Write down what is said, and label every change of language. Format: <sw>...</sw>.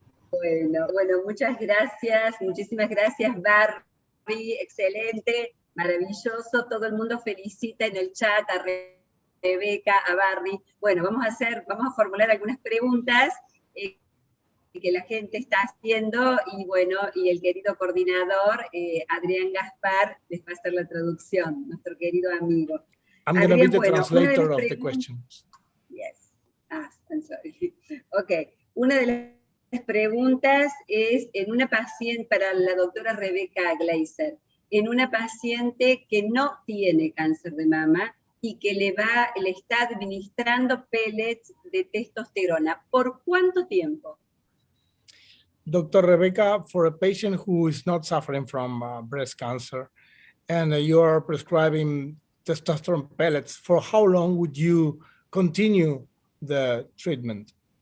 <es>Bueno, muchas gracias, muchísimas gracias, Barry, excelente, maravilloso, todo el mundo felicita en el chat a Rebeca, a Barry. Bueno, vamos a formular algunas preguntas que la gente está haciendo, y bueno, y el querido coordinador, Adrián Gaspar, les va a hacer la traducción, nuestro querido amigo.</es> <en>I'm going to be the translator of the questions. Yes, I'm sorry.</en> <es>Okay, una de las preguntas es en una paciente, para la doctora Rebecca Glaser, en una paciente que no tiene cáncer de mama y que le está administrando pellets de testosterona. ¿Por cuánto tiempo?</es> <en>Dr. Rebecca, for a patient who is not suffering from breast cancer and you are prescribing testosterone pellets, for how long would you continue the treatment?</en>